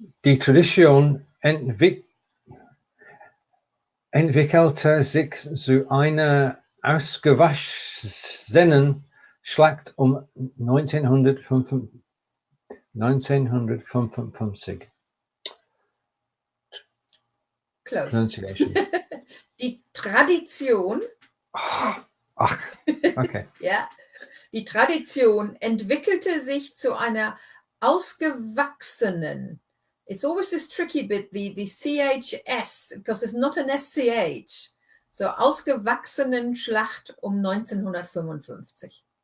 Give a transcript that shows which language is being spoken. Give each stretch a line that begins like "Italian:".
German: Die Tradition entwickelte sich zu einer ausgewachsenen Schlacht 1955.
English: Close. Pronunciation.
German: Die Tradition.
English: Okay.
German: Ja, die Tradition entwickelte sich zu einer ausgewachsenen.
English: It's always this tricky bit, the CHS, because it's not an SCH.
German: So ausgewachsenen Schlacht 1955.